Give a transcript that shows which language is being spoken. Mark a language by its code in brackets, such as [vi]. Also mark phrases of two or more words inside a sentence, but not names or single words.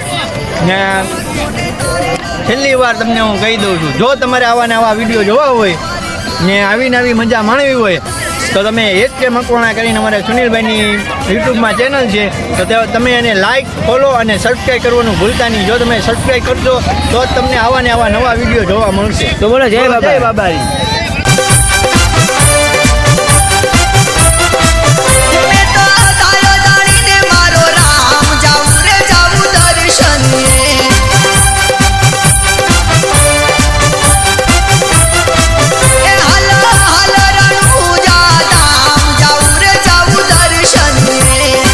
[gu] ને છેલ્લી વાર તમને હું કહી દઉં છું, જો તમારે આવા ને આવા વિડીયો જોવા હોય ને આવી નવી મજા માણવી હોય તો તમે HK મકવાણા કરીને અમારે સુનિલભાઈની યુટ્યુબમાં ચેનલ છે તો તમે એને [en] like follow [gu] અને સબસ્ક્રાઈબ કરવાનું ભૂલતા નહીં. જો તમે સબસ્ક્રાઈબ કરશો તો જ તમને આવા ને આવા નવા વિડીયો જોવા મળશે. તો બોલો જય બાબા જય બાબારી. [raj] मैं तो तारो जाने मारो राम जाऊं रे जाऊं दर्शनिए ए हला हला रणू जा जाऊं रे जाऊं दर्शनिए